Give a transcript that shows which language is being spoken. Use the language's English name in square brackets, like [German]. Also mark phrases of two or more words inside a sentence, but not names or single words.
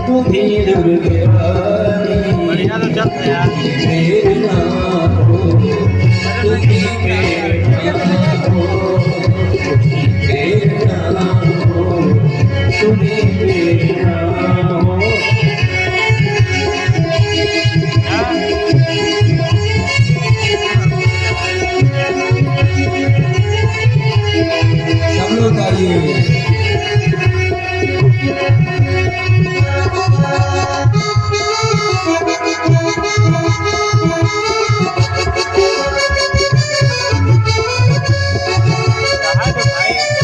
[Hindi] भी दुर्गे रानी बढ़िया तो चल रहा यार प्रेरणा हो तुम्ही प्रेरणा हो प्रेरणा हो तुम्ही प्रेरणा हो सब लोग आइए। रहा तो भाई